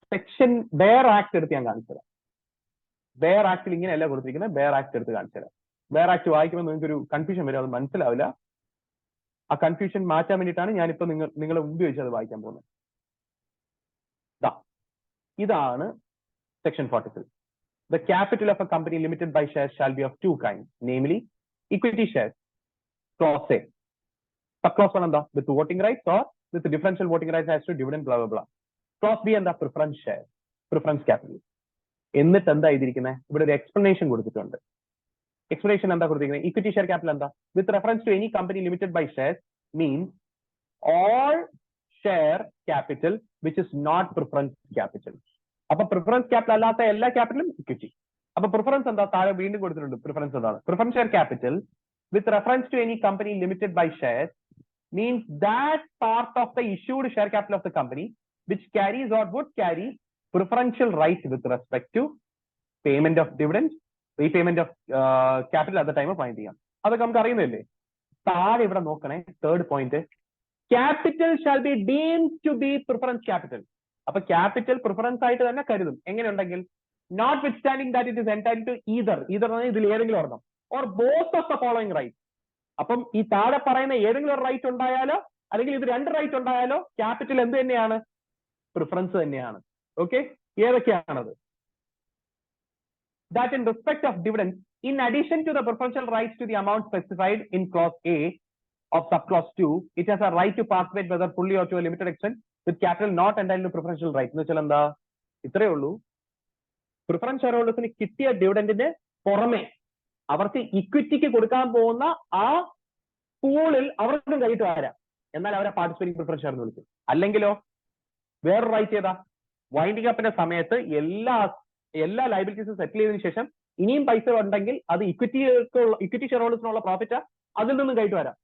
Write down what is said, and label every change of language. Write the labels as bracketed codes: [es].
[ml] Section bear act എടുത്ത് ഞാൻ കാണിച്ചുതരാം. ബെയർ ആക്ടിൽ ഇങ്ങനെയല്ല കൊടുത്തിരിക്കുന്നത്. ബെയർ ആക്ട് എടുത്ത് കാണിച്ചുതരാം. ബെയർ ആക്ട് വായിക്കുമ്പോൾ നിങ്ങൾക്ക് ഒരു കൺഫ്യൂഷൻ വരും, അത് മനസ്സിലാവില്ല. ആ കൺഫ്യൂഷൻ മാറ്റാൻ വേണ്ടിയിട്ടാണ് ഞാനിപ്പോ നിങ്ങളെ ഉപയോഗിച്ച് അത് വായിക്കാൻ പോകുന്നത്. ഇതാണ് section 43. [en] The capital of a company limited by shares shall be of two kinds, namely equity shares, clause A. [ml] Subclause 1 എന്താ? [en] With voting rights or with differential voting rights as to dividend blah blah blah. Clause B എന്താ? [ml] Preference share, preference capital. എന്നിട്ട് എന്താ എഴുതിയിരിക്കുന്നത്? ഇവിടെ ഒരു explanation കൊടുത്തിട്ടുണ്ട്. Explanation എന്താ കൊടുത്തിരിക്കുന്നത്? [en] Equity share capital എന്താ? With reference to any company limited by shares means all share capital which is not preference capital. [ml] അപ്പൊ പ്രിഫറൻസ് ക്യാപിറ്റൽ അല്ലാത്ത എല്ലാ ക്യാപിറ്റലും ഇക്വിറ്റി. അപ്പൊ പ്രിഫറൻസ് എന്താ? താഴെ വീണ്ടും കൊടുത്തിട്ടുണ്ട്. പ്രിഫറൻസ് എന്താണ്? [en] Preference share capital with reference to any company limited by shares means that part of the issued share capital of the company which carries or would carry preferential right with respect to payment of dividends, repayment of capital at the time of winding up. [ml] അതൊക്കെ നമുക്ക് അറിയുന്നില്ലേ? താഴെ ഇവിടെ നോക്കണേ. [en] Third point, capital shall be deemed to be preference capital. [ml] അപ്പൊ capital preference ആയിട്ട് തന്നെ കരുതും. [en] എങ്ങനെയുണ്ടെങ്കിൽ notwithstanding that it is entitled to either [ml] ഇതിൽ ഏതെങ്കിലും ഒരെണ്ണം [en] Or both of the following right. [ml] അപ്പം ഈ താഴെ പറയുന്ന ഏതെങ്കിലും ഒരു റൈറ്റ് ഉണ്ടായാലോ അല്ലെങ്കിൽ ഇത് രണ്ട് റൈറ്റ് ഉണ്ടായാലോ ക്യാപിറ്റൽ എന്ത് തന്നെയാണ്? പ്രിഫറൻസ് തന്നെയാണ്. Okay, ഏതൊക്കെയാണത്? [en] That in respect of dividends, in addition to the preferential rights to the amount specified in clause A of subclause 2, it has a right to participate whether fully or to a limited extent with capital not entitled to preferential rights. [ml] എന്ന് വെച്ചാൽ എന്താ? ഇത്രയേ ഉള്ളൂ. Preference share ഹോൾഡേഴ്സിന് കിട്ടിയ ഡിവിഡന്റിന് പുറമെ അവർക്ക് ഇക്വിറ്റിക്ക് കൊടുക്കാൻ പോകുന്ന ആ പൂളിൽ അവർക്കും കൈയിട്ട് വരാം. എന്നാൽ അവരെ പാർട്ടിസിപ്പേറ്റിംഗ് പ്രിഫറൻസ് ഷെയർ എന്ന് വിളിക്കും. അല്ലെങ്കിലോ വേറൊരു റൈറ്റ് ചെയ്താ വൈൻഡിംഗ് അപ്പിന്റെ സമയത്ത് എല്ലാ ലൈബിലിറ്റീസും സെറ്റിൽ ചെയ്തതിനു ശേഷം ഇനിയും പൈസ ഉണ്ടെങ്കിൽ അത് ഇക്വിറ്റി ഷെയർ ഹോൾഡേഴ്സിനുള്ള പ്രോഫിറ്റ് അതിൽ നിന്നും കൈയിട്ട് വരാം.